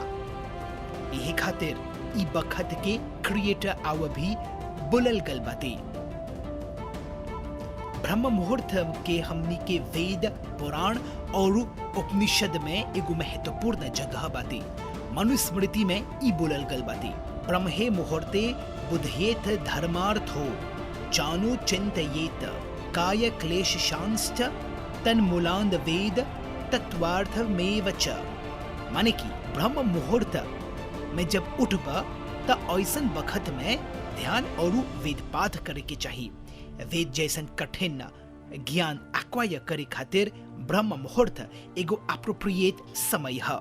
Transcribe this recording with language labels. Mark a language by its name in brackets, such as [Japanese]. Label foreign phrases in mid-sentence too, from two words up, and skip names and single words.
[Bhojpuri] यही खातिर ई बखत के क्रिएटर आव भी बुलल गल बाटे। ब्रह्म मुहूर्त के हमनी के वेद, पुराण और उपनिषद में एगो महत्वपूर्ण जगह बाटे। मनुस्मृति में ई बोलल गल बाटे, [Sanskrit] ब्रह्मे मुहूर्ते बुध्येत धर्मार्थो जानो चिंतयेत काय क्लेशशांश्च तन्मूलांद वेद तत्वार्थमेव च। [Bhojpuri] माने कि ब्रह्म मुहूर्त में जब उठबा त ऐसन बखत में ध्यान और वेद पाठ करे के चाहिए। वेद जैसन कठिन ज्ञान एक्वायर करे खातिर ब्रह्म मुहूर्त एगो अप्रोप्रिएट समय है।